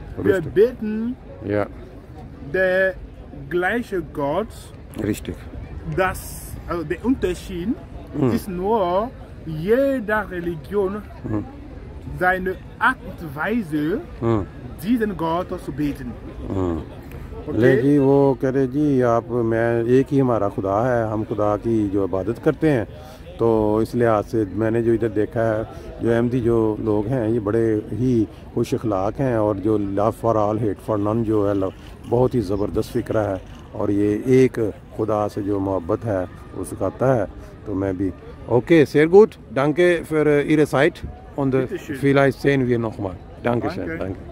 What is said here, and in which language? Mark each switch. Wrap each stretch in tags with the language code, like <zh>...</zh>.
<de>Wir beten der gleiche Gott. Richtig. Also der Unterschied ist nur, jeder Religion seine Art und Weise, diesen Gott zu beten.</de> <hi>जी वो कह रहे जी मैं एक ही हमारा खुदा है, हम खुदा की जो इबादत करते हैं, तो इस लिहाज से मैंने जो इधर देखा है, जो अहमदी जो लोग हैं ये बड़े ही खुश अखलाक हैं, और जो</hi> <en>love for all hate for none</en> <hi>जो है बहुत ही ज़बरदस्त फ़िक्रा है, और ये एक खुदा से जो मोहब्बत है वो सिखाता है. तो मैं भी</hi> <de>okay, sehr gut, danke für Ihre Zeit und vielleicht sehen wir nochmal. Dankeschön. Danke.</de>